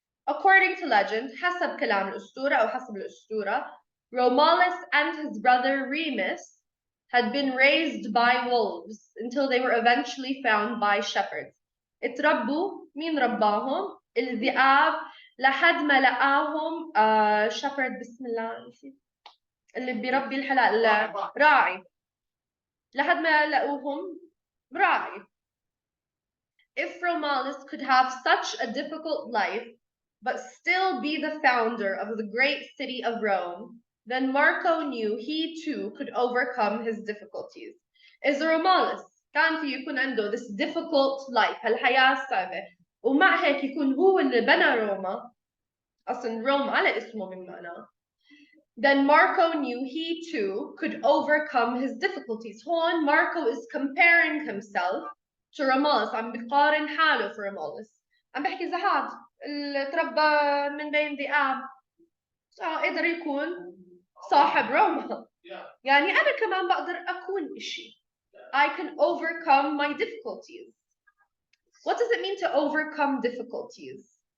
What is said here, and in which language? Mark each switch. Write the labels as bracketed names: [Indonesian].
[English] According to legend [Arabic] حسب كلام الأسطورة أو حسب الأسطورة [English] Romulus and his brother Remus had been raised by wolves until they were eventually found by shepherds. [Arabic] اتربوا مين رباهم؟ الذئاب لحد ما لقاهم shepherd بسم الله نسيت اللي بيربي الحلال راعي لحد ما لقوهم راعي. [English] If Romulus could have such a difficult life but still be the founder of the great city of Rome, then Marco knew he too could overcome his difficulties. [Arabic] إذا Romulus كان في يكون عنده [English] this difficult life [Arabic] هالحياة الصعبة ومع هيك يكون هو اللي بنى روما أصلا روما على اسمه بمعنى [English] then Marco knew he too could overcome his difficulties. هون Marco is comparing himself to Romulus [Arabic] عم بيقارن حاله في [English] Romulus. [Arabic] عم بحكي إذا هاد اللي تربى من بين ذئاب قدر يكون صاحب روما. يعني أنا كمان بقدر أكون إشي. [English] I can overcome my difficulties. What does it mean to overcome difficulties?